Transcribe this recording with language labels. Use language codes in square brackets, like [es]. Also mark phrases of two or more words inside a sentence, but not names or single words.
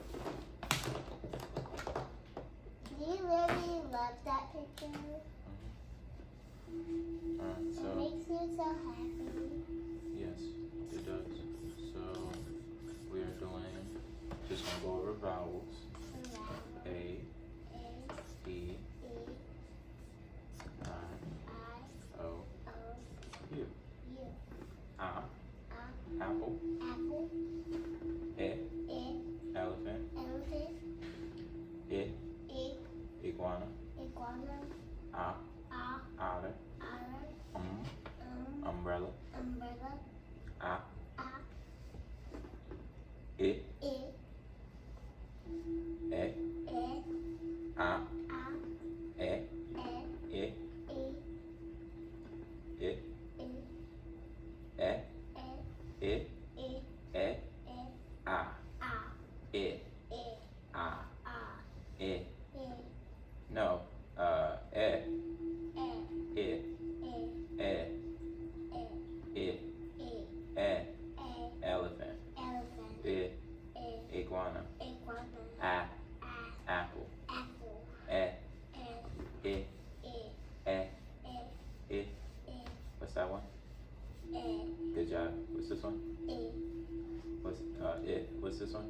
[en] Do you really love that picture? Alright, It so makes you so happy. yes, it does. So we are doing just gonna go over vowels. A, A, E, E, I, I, O, O, U. U. Apple. Apple. E, E, elephant. elephant. I, E, iguana. iguana. A, otter. Otter. Umbrella. Umbrella. A, A, I, E, E, E, A, A, E, E, I, E, I, E, E, E, I, E, E, E, A, A, I, E, A, A, I. E, No, E, E, I, E, E, E, I, E, E, E, elephant. elephant. I, E, iguana. iguana. A, A, apple. apple. E, E, I, E, E, E, I. E, What's that one? E, Good job. What's this one? E, What's it? What's this one?